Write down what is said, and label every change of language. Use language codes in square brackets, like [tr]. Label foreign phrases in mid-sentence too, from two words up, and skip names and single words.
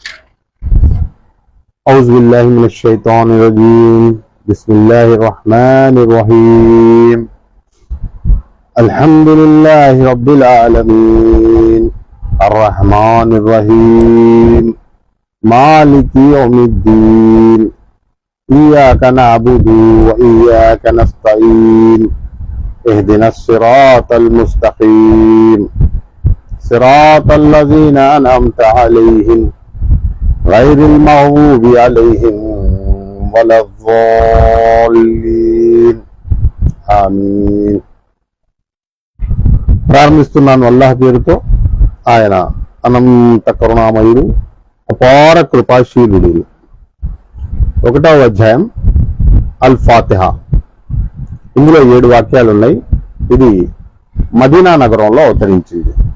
[ar] أعوذ بالله من الشيطان الرجيم. بسم الله الرحمن الرحيم. الحمد لله رب العالمين. الرحمن الرحيم. مالك يوم الدين. إياك نعبد وإياك نستعين. اهدنا الصراط المستقيم صراط الذين أنعمت عليهم غير المغضوب عليهم ولا الضالين آمين. [te] ప్రారంభిస్తున్నాను అల్లాహ్ పేరుతో. ఆయన అనంత కరుణామయుడు, అపార కృపాశీలుడు. 1వ అధ్యాయం అల్ ఫాతిహా. ఇందులో 7 వాక్యాలు ఉన్నాయి. ఇది మదీనా నగరంలో అవతరించింది.